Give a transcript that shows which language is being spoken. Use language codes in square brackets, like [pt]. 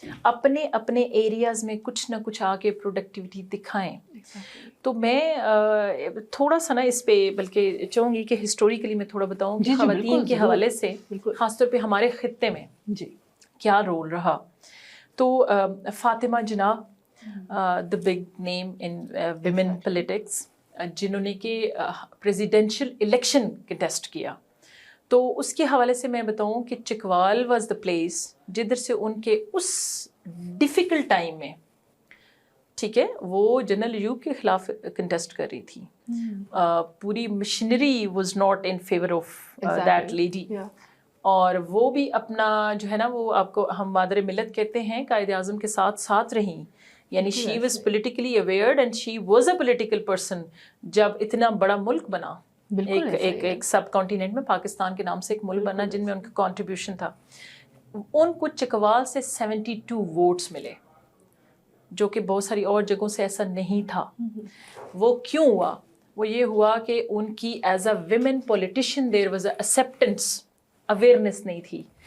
[ur] اپنے ایریاز میں کچھ نہ کچھ آ کے پروڈکٹیوٹی دکھائیں. تو میں تھوڑا سا نا اس پہ بلکہ چاہوں گی کہ ہسٹوریکلی میں تھوڑا بتاؤں کہ خواتین کے حوالے سے خاص طور پہ ہمارے خطے میں کیا رول رہا. تو فاطمہ جناح [en] the big name in women politics, [ur] جنہوں نے کہ [en] presidential election contest کیا. [ur] تو اس کے حوالے سے میں بتاؤں کہ چکوال [en] was the place [ur] جدھر سے ان کے اس ڈیفیکلٹ ٹائم میں، ٹھیک ہے، وہ جنرل ایوب کے خلاف کنٹیسٹ کر رہی تھی. پوری missionary [en] was not in favour of that lady, [ur] اور وہ بھی اپنا جو ہے نا، وہ آپ کو ہم مادر ملت کہتے ہیں، قائد اعظم کے ساتھ ساتھ رہیں. [en] یعنی she was politically aware and she was a political person. [ur] جب اتنا بڑا ملک بنا، ایک سب کانٹیننٹ میں پاکستان کے نام سے ایک ملک بنا جن میں ان کا کنٹریبیوشن تھا، ان کو چکوال سے 72 ووٹس ملے، جو کہ بہت ساری اور جگہوں سے ایسا نہیں تھا. وہ کیوں ہوا؟ وہ یہ ہوا کہ ان کی [en] as a women politician there was a acceptance, [ur] awareness نہیں تھی.